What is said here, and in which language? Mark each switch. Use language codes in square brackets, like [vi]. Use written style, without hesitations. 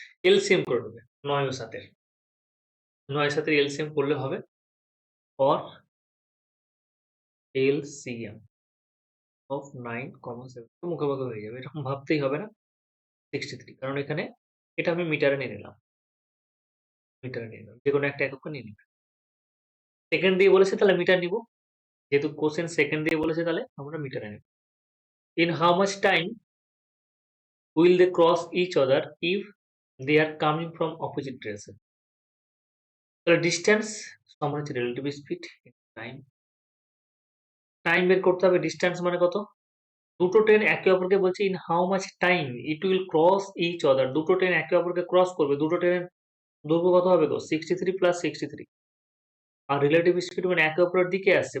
[bn] LCM করে নেবে 9 ও 7 এর। 9 7 এর এলসিএম করলে হবে or এলসিএম অফ 9, 7 তো মুখে মুখে হয়ে যাবে। এরকম ভাবতেই হবে না 63 কারণ এখানে এটা আমি মিটারে নিয়ে নিলাম। মিটারে নিয়ে নিলাম। যেকোনো একটা এককে নিয়ে নিবে। সেকেন্ড দিয়ে বলেছে তাহলে মিটার নিব। যেহেতু কোশ্চেন সেকেন্ড দিয়ে বলেছে তাহলে আমরা মিটারে নেব। [en] In how much time will they cross each other if they are coming from opposite direction? [bn] তাহলে ডিসট্যান্স সমান হচ্ছে রিলেটিভ স্পিড টাইম। টাইম বের করতে হবে ডিসট্যান্স মানে কত? দুটো ট্রেন একে অপরকে বলছে in how much time it will cross each other. দুটো ট্রেন একে অপরকে ক্রস করবে। দুটো ট্রেনের দৈর্ঘ্য কত হবে গো? 63 + 63 আর রিলেটিভ স্পিড মানে একে অপরের দিকে আসছে।